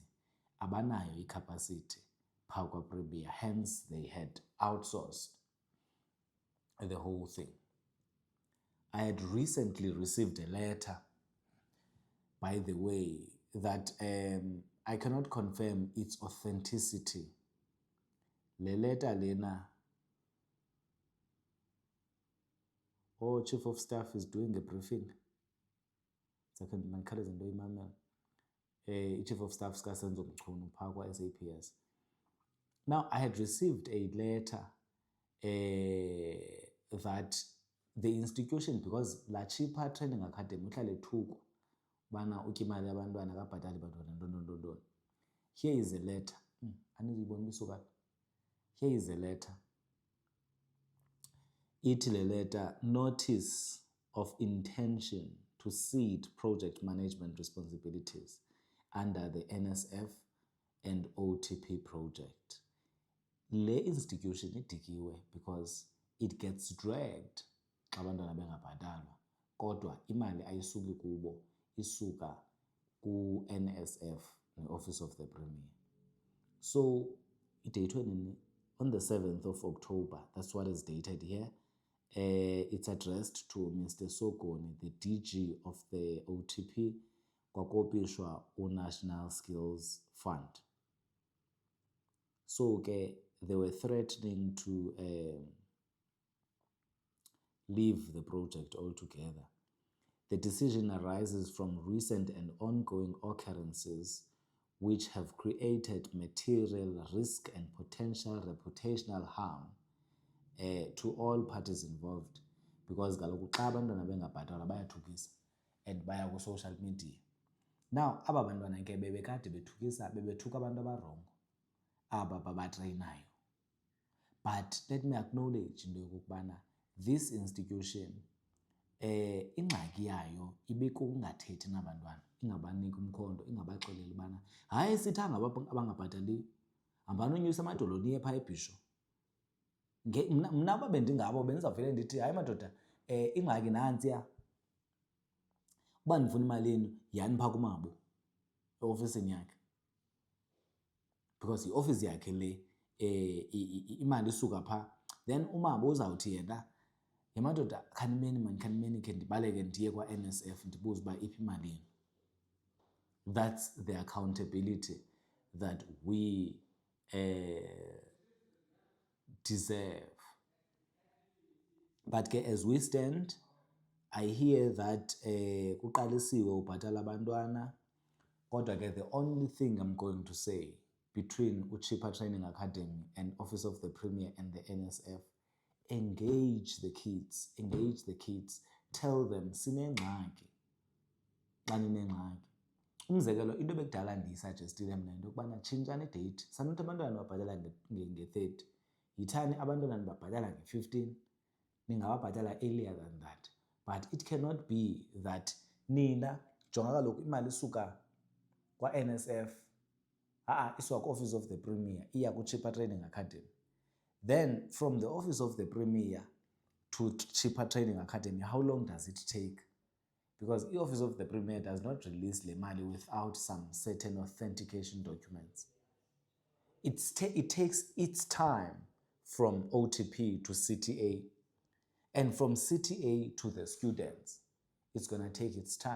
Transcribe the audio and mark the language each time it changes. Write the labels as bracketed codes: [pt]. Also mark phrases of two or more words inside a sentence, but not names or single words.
[xh] Abanayo i-capacity phaa kwaPremier, [en] hence they had outsourced the whole thing. I had recently received a letter, by the way, that I cannot confirm its authenticity. [xh] Le letter lena [en] or chief of staff is doing a briefing. [xh] Mandikhawuleze into imamela. [en] Chief of staff [xh] sikaSenzo Mchunu phaa kwa-SAPS. [en] Now, I had received a letter that the institution, because [xh] la Chippa Training Academy uhlale thuku bana utya imali yabantwana akabhatali bantwana ntoni. [en] Here is a letter. Here is a letter. [xh] Ithi le letter, [en] notice of intention to cede project management responsibilities under the NSF and OTP project. [xh] Le institution idikiwe [en] because it gets dragged [xh] xa abantwana bengabhatalwa, kodwa imali ayisuki kubo, isuka ku-NSF, ne-Office of the Premier. So idayithwe nini? [en] On the 7th of October, that's what is dated here. It's addressed to Mr. Sogoni, the DG of the OTP, [xh] kwakopishwa u-National Skills Fund. [en] So they were threatening to leave the project altogether. The decision arises from recent and ongoing occurrences which have created material risk and potential reputational harm to all parties involved, because [xh] kaloku xa abantwana bengabhatalwa bayathukisa [en] and [xh] baya ku-social media. Now, aba bantwana ke bebekade bebethuka abantu abarongo, aba babatrayinayo. [en] But let me acknowledge [xh] into yokokubana [en] this institution [xh] ingxaki yayo ibikukungathethi nabantwana, ingabaniki umkhondo, ingabaxeleli ubana hayi sithanga abangabhataliyo, hambani unyusa amadolo niye phaa eBhisho. Mna uba bendingabo bendizawuvele ndithi hayi madoda, ingxaki nantsiya, uba ndifuna imali yenu yani phaa kumabo eofisini yakhe, because iofisi yakhe le imali isuka phaa. Then umabo uzawuthi yena, madoda khanimeni khe ndibaleke ndiye kwa-NSF ndibuze uba iphi imali yenu. [en] That's the accountability that we deserve. But as we stand, I hear that [xh] kuqalisiwe ubhatala abantwana, kodwa ke [en] the only thing I'm going to say between Chippa Training Academy and Office of the Premier and the NSF, engage the kids, tell them [xh] sinengxaki xa ninengxaki. Umzekelo, into bekudala ndiyisuggestile mna into yokubana tshintshani idate. Sanothi abantwana babhatala nge-30, yithani abantwana nibabhatala nge-15, ningababhatala [en] earlier than that. But it cannot be that [xh] nina, jonga kaloku imali isuka kwa-NSF, isuka ku-Office of the Premier, iya ku-Chippa Training Academy. [en] Then from the Office of the Premier to Chippa Training Academy, how long does it take? Because the Office of the Premier does not release [xh] le mali [en] without some certain authentication documents. It takes its time from OTP to CTA, and from CTA to the students, it's going to take its time.